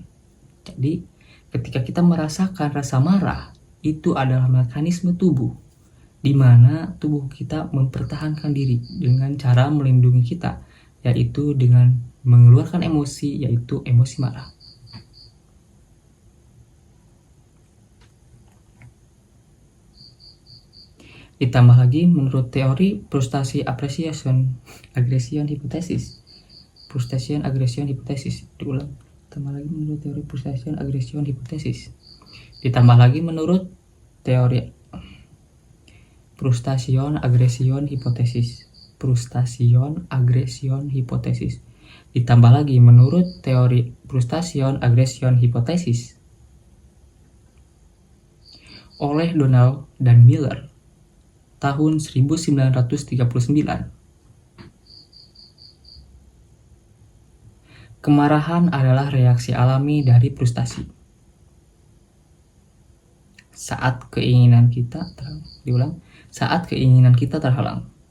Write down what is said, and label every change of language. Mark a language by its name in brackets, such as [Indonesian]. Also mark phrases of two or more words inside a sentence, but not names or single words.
[Indonesian] Jadi, ketika kita merasakan rasa marah, itu adalah mekanisme tubuh, di mana tubuh kita mempertahankan diri dengan cara melindungi kita, yaitu dengan mengeluarkan emosi, yaitu emosi marah. Ditambah lagi menurut teori [English] frustration aggression hypothesis. Frustration aggression hypothesis. [Indonesian] Diulang. Ditambah lagi menurut teori [English] frustration aggression hypothesis. [Indonesian] Ditambah lagi menurut teori [English] frustration aggression hypothesis. Frustration aggression hypothesis. [Indonesian] Ditambah lagi menurut teori [English] frustration aggression hypothesis [Indonesian] oleh Donald dan Miller tahun 1939. Kemarahan adalah reaksi alami dari frustasi. Saat keinginan kita terhalang.